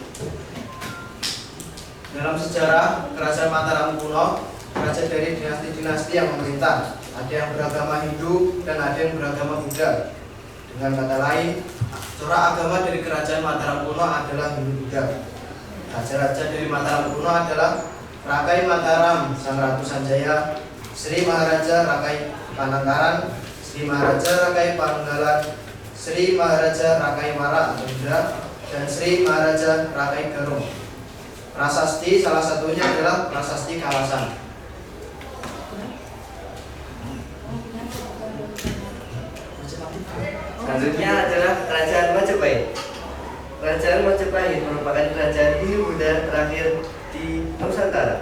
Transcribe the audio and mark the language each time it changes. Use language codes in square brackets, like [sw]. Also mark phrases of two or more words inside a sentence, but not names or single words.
[id] Dalam sejarah Kerajaan Mataram Kuno, kerajaan dari dinasti-dinasti yang memerintah. Ada yang beragama Hindu dan ada yang beragama Buddha. Dengan kata lain, corak agama dari Kerajaan Mataram Kuno adalah Hindu Buddha. Raja-raja dari Mataram Kuno adalah Rakai Mataram Sang Ratu Sanjaya, Sri Maharaja Rakai Panangkaran, Sri Maharaja Rakai Pananggalan, Sri Maharaja Rakai Mara Buddha, dan Sri Maharaja Rakai Garung. Prasasti salah satunya adalah Prasasti Kawasan. Selanjutnya adalah Kerajaan Majapahit. Kerajaan Majapahit merupakan kerajaan Hindu Buddha terakhir di Nusantara.